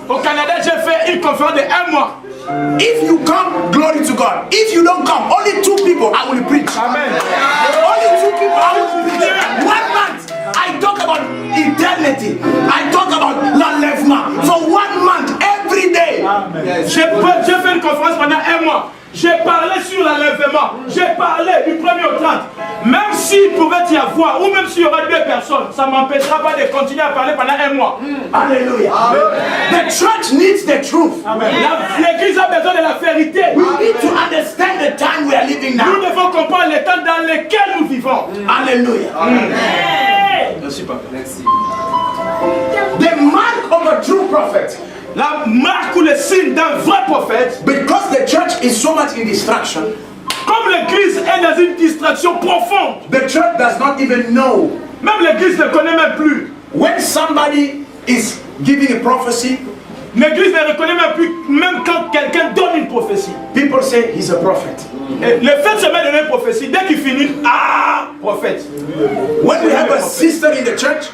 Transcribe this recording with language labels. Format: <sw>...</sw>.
<fr>Au Canada, j'ai fait une conférence de 1 mois.</fr> <en>If you come, glory to God. If you don't come, only 2 people I will preach. Amen. Only 2 people I will preach. 1 month. I talk about eternity. I talk about l'enlèvement. For 1 month, every day.</en> <fr>J'ai fait une conférence pendant 1 mois. J'ai parlé sur l'enlèvement. J'ai parlé du 1er au 30. Même s'il pouvait y avoir, ou même s'il y aura 2 personnes, ça ne m'empêchera pas de continuer à parler pendant 1 mois. Hallelujah.</fr> <en>The church needs the truth.</en> <fr>L'église a besoin de la vérité.</fr> <en>We need to understand the time we are living</en> <fr>Nous</fr> <en>now.</en> <fr>devons comprendre les temps dans lesquels nous vivons. Hallelujah. Merci, papa.</fr> <en>The mark of a true prophet.</en> <fr>La marque ou le signe d'un vrai prophète.</fr> <en>Because the church is so much in distraction.</en> <fr>Comme l'église est dans une distraction profonde.</fr> <en>The church does not even know.</en> <fr>Même l'église ne connaît même plus.</fr> <en>When somebody is giving a prophecy,</en> <fr>L'église ne reconnaît même plus, même quand quelqu'un donne une prophétie.</fr> <en>people say he's a prophet.</en> <fr>Et le fait de se mettre dans une prophétie, dès qu'il finit, ah, prophète.</fr> <en>When we have a sister in the church</en>